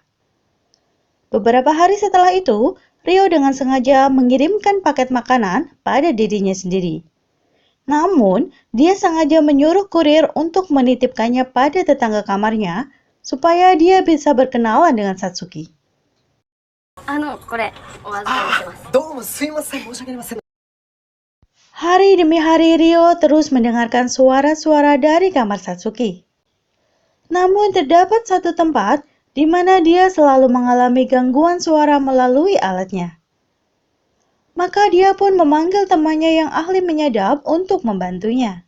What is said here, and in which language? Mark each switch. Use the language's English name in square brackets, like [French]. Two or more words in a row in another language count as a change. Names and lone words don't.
[Indonesian] Beberapa hari setelah itu, Rio dengan sengaja mengirimkan paket makanan pada dirinya sendiri. Namun, dia sengaja menyuruh kurir untuk menitipkannya pada tetangga kamarnya supaya dia bisa berkenalan dengan Satsuki. [Japanese] これお預かりします。どうもすいません、申し訳ありません。 [Indonesian] Hari demi hari Rio terus mendengarkan suara-suara dari kamar Satsuki. Namun terdapat satu tempat di mana dia selalu mengalami gangguan suara melalui alatnya. Maka dia pun memanggil temannya yang ahli menyadap untuk membantunya.